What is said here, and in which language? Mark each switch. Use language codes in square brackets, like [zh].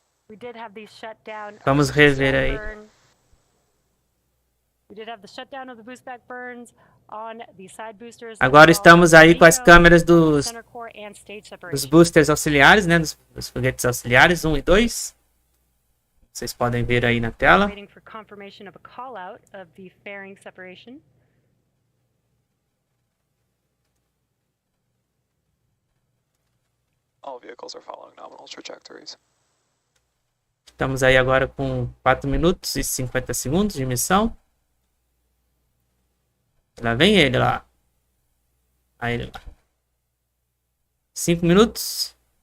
[en] We did have the shutdown. [pt] Vamos rever aí. [en] We did have the shutdown of the boost back burns on the side boosters. [pt] Agora estamos aí com as câmeras dos boosters auxiliares, né? Dos foguetes auxiliares 1 e 2. Vocês podem ver aí na tela. [en] Waiting for confirmation of a call out of the fairing separation. All vehicles are following nominal trajectories. [pt] Estamos aí agora com 4 minutos e 50 segundos de missão. Lá vem ele lá. Aí ele lá. 5 minutos.